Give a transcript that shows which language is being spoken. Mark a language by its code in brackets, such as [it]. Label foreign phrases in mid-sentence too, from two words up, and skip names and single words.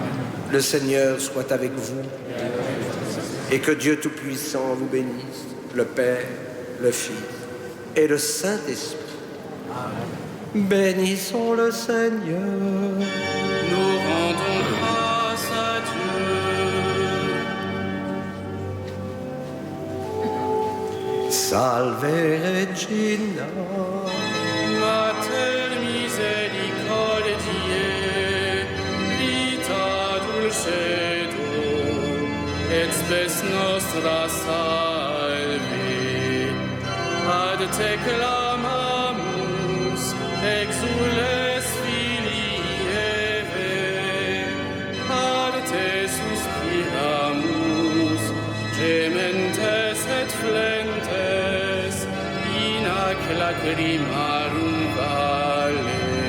[fr] Le Seigneur soit avec vous et que Dieu Tout-Puissant vous bénisse, le Père, le Fils et le Saint-Esprit. Bénissons le Seigneur. Nous rendons grâce à Dieu. [la] Salve Regina. Mater misericordiae, vita dulcedo, et spes nostra salve. Ad te clamamus, exules filii Eve, ad te suspiramus, gementes et flentes, in ac lacrimarum vale.